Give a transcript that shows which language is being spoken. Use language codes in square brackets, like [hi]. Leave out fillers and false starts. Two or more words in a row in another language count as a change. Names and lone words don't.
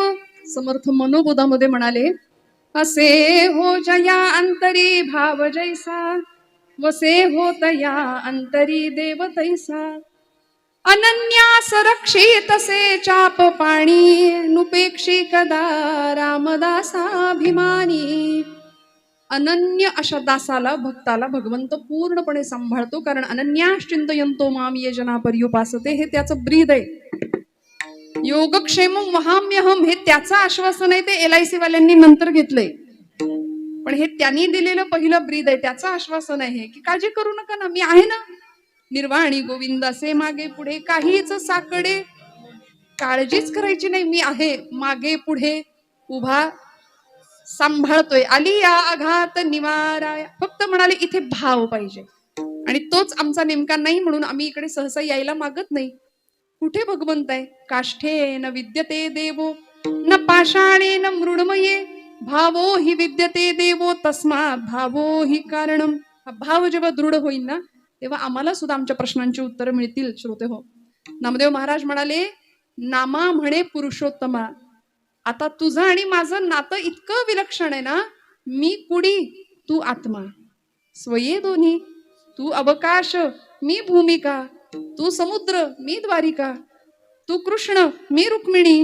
[mr] समर्थ मनोबोधामध्ये म्हणाले, असे हो जया अंतरी भाव जैसा वसे हो तया अंतरी देव तैसा. अनन्यास रक्षित से चाप पाणी नुपेक्षी कदा रामदासाभिमानी. अनन्य अशा दासाला भक्ताला भगवंत पूर्णपणे सांभाळतो, कारण [sa] अनन्याश्चिंतयंतो माम ये जना पर्युपासते [mr] हे त्याचं ब्रीद आहे. [sa] योगक्षेमम वहाम्यहम [mr] हे त्याचं आश्वासन आहे, ते LIC वाल्यांनी नंतर घेतलंय, पण हे त्यांनी दिलेलं पहिलं ब्रीद आहे, त्याचं आश्वासन आहे की काळजी करू नका ना, मी आहे ना. निर्वाणी गोविंद असे मागे पुढे काहीच साकडे, काळजीच करायची नाही, मी आहे मागे पुढे उभा, सांभाळतोय. आली या आघात निवाराय. फक्त म्हणाले इथे भाव पाहिजे, आणि तोच आमचा नेमका नाही, म्हणून आम्ही इकडे सहसा यायला मागत नाही. कुठे भगवंत आहे? [sa] काष्ठे न विद्यते देवो न पाषाणे न मृण्मये भावो हि विद्यते देवो तस्मात् भावो हि कारणम. [mr] हा भाव जेव्हा दृढ होईल ना, तेव्हा आम्हाला सुद्धा आमच्या प्रश्नांची उत्तरं मिळतील. श्रोते हो, नामदेव महाराज म्हणाले, नामा म्हणे पुरुषोत्तमा. आता तुझं आणि माझं नातं इतकं विलक्षण आहे ना, मी कुडी तू आत्मा, स्वये दोन्ही, तू अवकाश मी भूमिका, तू समुद्र मी द्वारिका, तू कृष्ण मी रुक्मिणी.